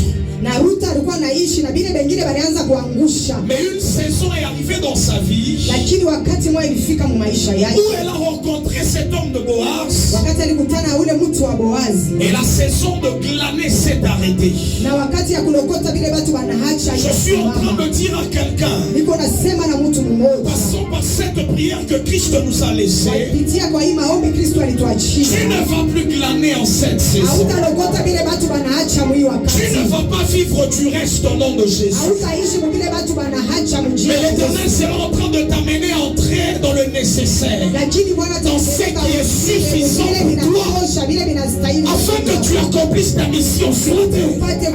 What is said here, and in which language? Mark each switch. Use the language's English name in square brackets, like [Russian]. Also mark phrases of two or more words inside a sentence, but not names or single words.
[Swahili] Na Ruth alikuwa anaishi na vile wengine walianza kuangusha. [French] Mais une saison est arrivée dans sa vie. [Swahili] Lakini wakati mmoja ilifika mu maisha yake. [French] Où elle a rencontré cet homme de Boaz. [Swahili] Wakati alikutana ule mtu wa Boazi. [French] Et la saison de glaner s'est arrêtée. [Swahili] Na wakati ya kulokota vile watu wanaacha. [French] Je suis en train de dire à quelqu'un. [Swahili] Niko nasema na mtu mmoja. [French] Passons par cette prière que Christ nous a laissée. [Swahili] Kupitia kwa hii maombi Kristo alituachia. [French] Tu ne vas plus glaner en cette saison. [Swahili] Hautalokota vile watu wanaacha mwii wakati. [French] Tu ne vas pas vivre du reste au nom de Jésus. Mais l'Éternel sera en train de t'amener à entrer dans le nécessaire, dans ce qui est suffisant pour toi, afin que tu accomplisses ta mission sur la terre.